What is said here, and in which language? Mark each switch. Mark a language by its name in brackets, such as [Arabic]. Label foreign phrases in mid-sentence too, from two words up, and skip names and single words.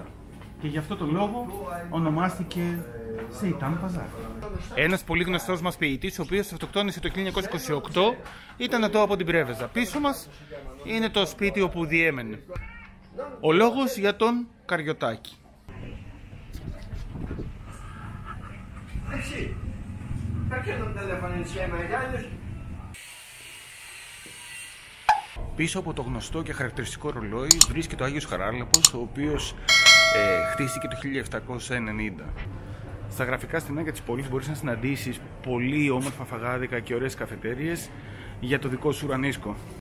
[Greek] Και γι' αυτό το λόγο ονομάστηκε Σεϊτάν Παζάρ. Ένας πολύ γνωστός μας ποιητής, ο οποίος αυτοκτόνησε το 1928, ήταν εδώ από την Πρέβεζα. Πίσω μας είναι το σπίτι όπου διέμενε. Ο λόγος για τον Καριωτάκη. [Italian] Sì, perché non telefoni insieme agli altri? [Greek] Πίσω από το γνωστό και χαρακτηριστικό ρολόι βρίσκεται ο Άγιος Χαράλαμπος, ο οποίος χτίστηκε το 1790. Στα γραφικά στενάκια της πόλης μπορείς να συναντήσεις πολύ όμορφα φαγάδικα και ωραίες καφετέριες για το δικό σου ουρανίσκο.